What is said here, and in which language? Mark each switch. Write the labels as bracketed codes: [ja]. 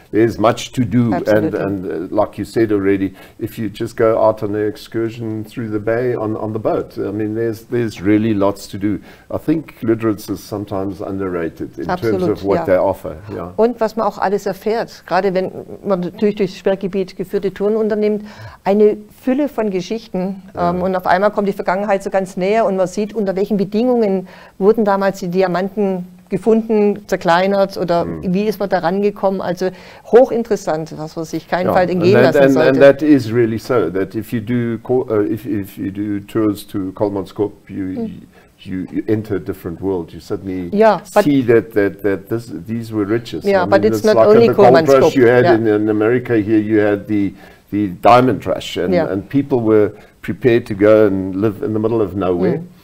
[en] There's much to do, and like you said already, if you just go out on an excursion through the bay on the boat, I mean, there's really lots to do. I think Lüderitz is sometimes underrated in terms of what they offer. Yeah. [de] Und was man auch alles erfährt, gerade wenn man natürlich durchs Sperrgebiet geführte Touren unternimmt, eine Fülle von Geschichten. Und auf einmal kommt die Vergangenheit so ganz näher und man sieht, unter welchen Bedingungen wurden damals die Diamanten gefunden, zerkleinert oder wie ist man da rangekommen. Also hochinteressant, was man sich keinenfalls entgehen lassen sollte. [en] And that is really so, that if you do tours to Kolmanskop, you enter a different world. You suddenly see that these were riches. Yeah, but it's not like only the gold rush you had in America. Here you had the diamond rush, and people were prepared to go and live in the middle of nowhere.